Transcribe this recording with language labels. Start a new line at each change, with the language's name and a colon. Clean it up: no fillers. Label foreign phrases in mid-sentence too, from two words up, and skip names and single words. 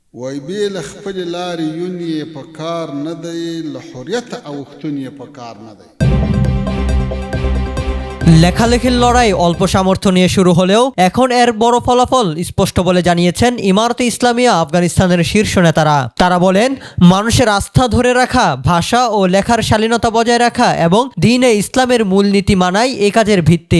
Pashto: وای به له خپل لارې یون یې په کار نه دی، له حریت اوښتون یې په کار نه دی।
Bangla: লেখালেখির লড়াই অল্প সামর্থ্য নিয়ে শুরু হলেও এখন এর বড় ফলাফল স্পষ্ট বলে জানিয়েছেন ইমারতে ইসলামিয়া আফগানিস্তানের শীর্ষ নেতারা। তারা বলেন, মানুষের আস্থা ধরে রাখা, ভাষা ও লেখার শালীনতা বজায় রাখা এবং দ্বীনে ইসলামের মূলনীতি মানাই এ কাজের ভিত্তি।